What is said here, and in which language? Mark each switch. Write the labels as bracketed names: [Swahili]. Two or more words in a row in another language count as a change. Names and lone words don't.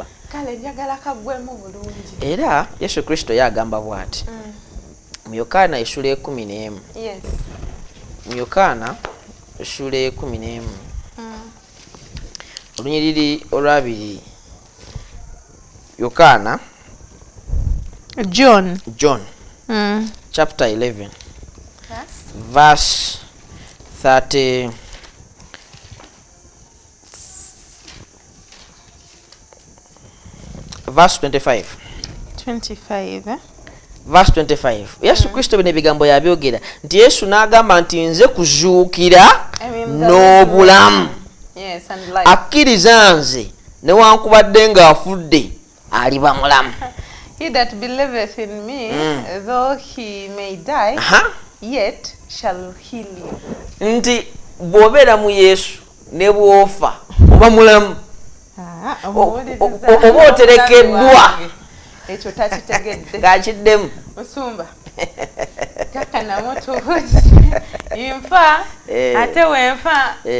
[Ganda] kale njagala kagwemu bulungi era Yesu Kristo yagamba bw'ati mu Yokaana essula 11 mu Yokaana essula 11 olunyiriri olwabiri Yokaana [English] John chapter 11 verse 30 verse 25 verse 25 [Ganda] Yesu Kristo bino ebigambo yabyogera nti Yesu n'agamba nti nze kuzuukira n'obulamu akkiriza nze newankubadde ng'afudde aliba mulamu [English] he that believeth in me though he may die yet shall he live [Ganda] nti bw'obeera mu Yesu ne bw'ofa oba mulamu oba oterekeddwa ekyo takitegedde ng'akiddemu musumba kakana moto nfa ate wenfa